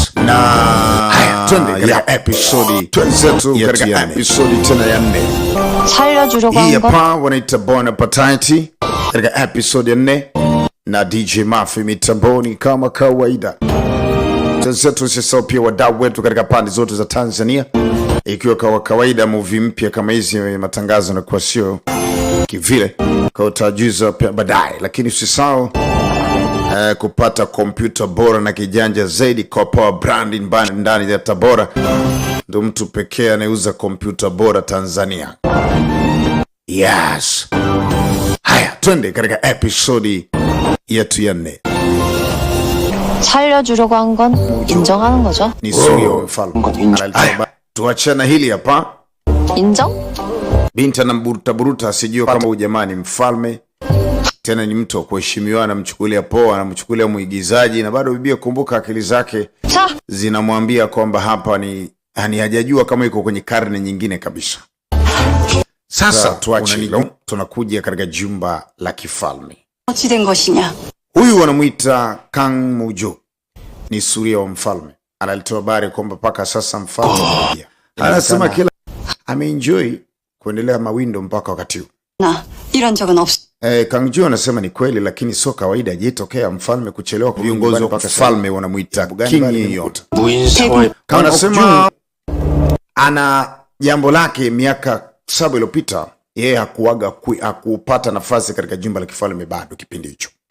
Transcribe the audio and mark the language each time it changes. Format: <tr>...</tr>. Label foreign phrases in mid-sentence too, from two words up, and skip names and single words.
<sw>na twende episode twenzetu katika episode tena ya 4</sw> <ko>살려주려고</ko> <sw>hii</sw> <ko>한 건</ko> <sw>hapa wanaita Bon Appetite katika episode ya 4 na DJ Mafi mitamboni kama kawaida. Twenzetu sisi pia wadau wetu katika pande zote za Tanzania, ikiwa kwa kawaida movie mpya kama hizi matangazo na kwa sio kivile kwa utajuza pia baadaye, lakini usisahau kupata kompyuta bora na kijanja zaidi kwa Power Branding ndani ya Tabora. Ndio mtu pekee anayeuza kompyuta bora Tanzania. Yes. Haya, twende katika episode yetu ya 4.</sw> <ko>살려주려고 한 건 인정하는 거죠?</ko> <sw>Ni Surio mfalme. Tuachana hili hapa.</sw> <ko>인정?</ko> <sw>Binti anamburuta asijue kama ujamaa ni mfalme. Tena ni mtu wa kuheshimiwa, anamchukulia poa, anamchukulia muigizaji, na bado bibia kumbuka akili zake zinamwambia kwamba hapa ni hajajua kama yuko kwenye karne nyingine kabisa. Sasa tuache tunakuja katika jumba la kifalme. Huyu wanamuita Kang Mujo, ni suria wa mfalme. Analitoa habari kwamba paka sasa mfalme anakuja. Anasema kila ameenjoy kuendelea mawindo mpaka wakati huu.</sw> <ko>Na iran 적은 없.</ko> <sw>Kang Mujo anasema ni kweli, lakini sio kawaida jetokea mfalme kuchelewa. Viongozi wa mfalme wanamuita King Yeot. Anasema ana jambo lake miaka 7 iliyopita, yeye hakupata nafasi katika jumba la kifalme bado kipindi hicho.</sw>